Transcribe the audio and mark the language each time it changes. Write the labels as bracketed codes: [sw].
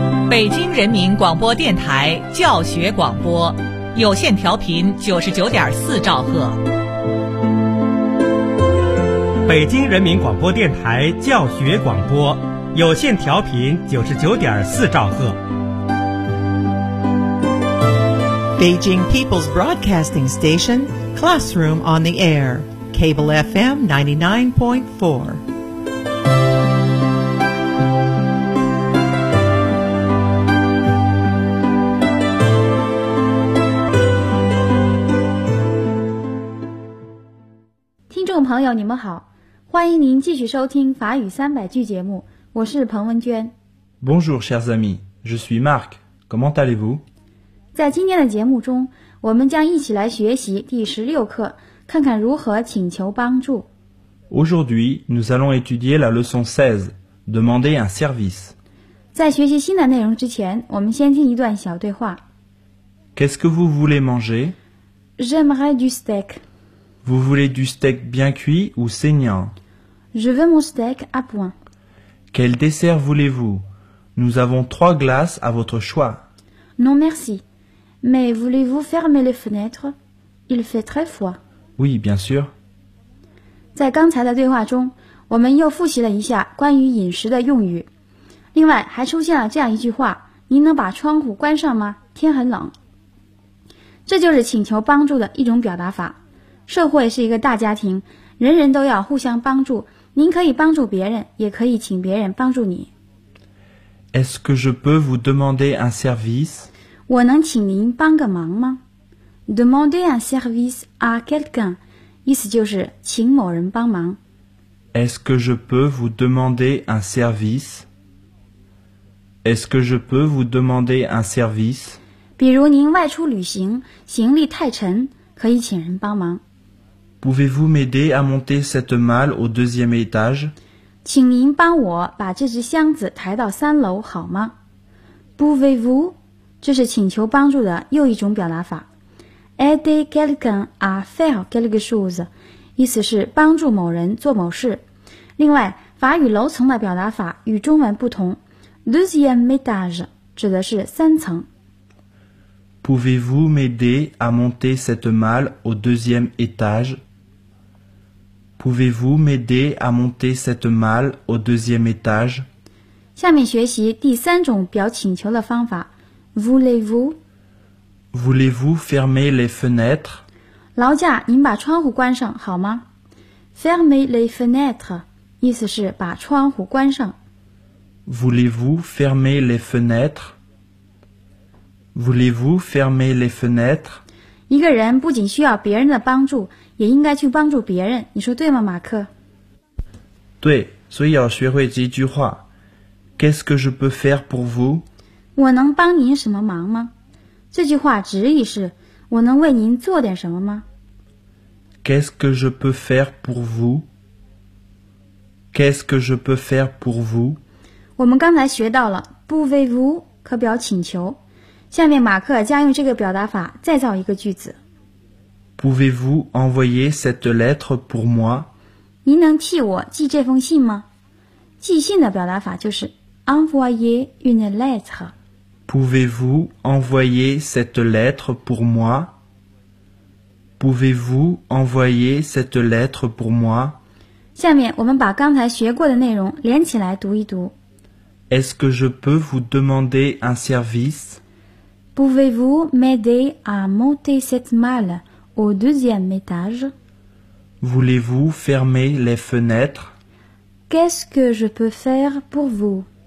[zh] 北京人民广播电台教学广播，有线调频99.4兆赫。北京人民广播电台教学广播，有线调频99.4兆赫。 [en] Beijing People's Broadcasting Station, Classroom on the Air, Cable FM 99.4. [zh] 朋友你们好，欢迎您继续收听法语三百句节目，我是彭文娟。 [fr] Bonjour chers amis, je suis Marc, comment allez-vous? [zh] 在今天的节目中，我们将一起来学习第十六课，看看如何请求帮助。 [fr] Aujourd'hui, nous allons étudier la leçon 16, demander un service. [zh] 在学习新的内容之前，我们先听一段小对话。 [fr] Qu'est-ce que vous voulez manger? J'aimerais du steak. Vous voulez du steak bien cuit ou saignant? Je veux mon steak à point. Quel dessert voulez-vous? Nous avons trois glaces à votre choix. Non merci. Mais voulez-vous fermer les fenêtres? Il fait très froid. Oui, bien sûr. [zh] 在刚才的对话中，我们又复习了一下关于饮食的用语。另外还出现了这样一句话，您能把窗户关上吗？天很冷。这就是请求帮助的一种表达法。社会是一个大家庭，人人都要互相帮助，您可以帮助别人，也可以请别人帮助你。 [fr] Est-ce que je peux vous demander un service? [zh] 我能请您帮个忙吗？ [fr] Demander un service à quelqu'un [zh] 意思就是请某人帮忙。 [fr] Est-ce que je peux vous demander un service? Est-ce que je peux vous demander un service? [zh] 比如您外出旅行，行李太沉，可以请人帮忙。 [fr] Pouvez-vous m'aider à monter cette malle au deuxième étage? [zh] 请您帮我把这只箱子抬到三楼好吗？ [fr] Pouvez-vous? [zh] 这是请求帮助的又一种表达法。 [fr] Aider quelqu'un à faire quelque chose [zh] 意思是帮助某人做某事。另外法语楼层的表达法与中文不同， [fr] deuxième étage [zh] 指的是三层。 [fr] Pouvez-vous m'aider à monter cette malle au deuxième étage? Pouvez-vous m'aider à monter cette malle au deuxième étage? [zh] 下面学习第三种表请求的方法。 [fr] Voulez-vous? Voulez-vous fermer les fenêtres? [zh] 劳驾，您把窗户关上好吗？ [fr] Fermer les fenêtres [zh] 意思是把窗户关上。 [fr] Voulez-vous fermer les fenêtres? Voulez-vous fermer les fenêtres? [zh] 一个人不仅需要别人的帮助，也应该去帮助别人，你说对吗，马克？对，所以要学会这句话。 [fr] Qu'est-ce que je peux faire pour vous? [zh] 我能帮您什么忙吗？这句话直译是，我能为您做点什么吗？ [fr] Qu'est-ce que je peux faire pour vous? Qu'est-ce que je peux faire pour vous? [zh] 我们刚才学到了 pouvez-vous 可表请求。下面马克将用这个表达法再造一个句子。 [fr] Pouvez-vous envoyer cette lettre pour moi? [zh] 您能替我寄这封信吗？寄信的表达法就是 [fr] envoyer une lettre. Pouvez-vous envoyer cette lettre pour moi? Pouvez-vous envoyer cette lettre pour moi? [zh] 下面我们把刚才学过的内容连起来读一读。 [fr] Est-ce que je peux vous demander un service? Pouvez-vous m'aider à monter cette malle au deuxième étage? Voulez-vous fermer les fenêtres? Qu'est-ce que je peux faire pour vous?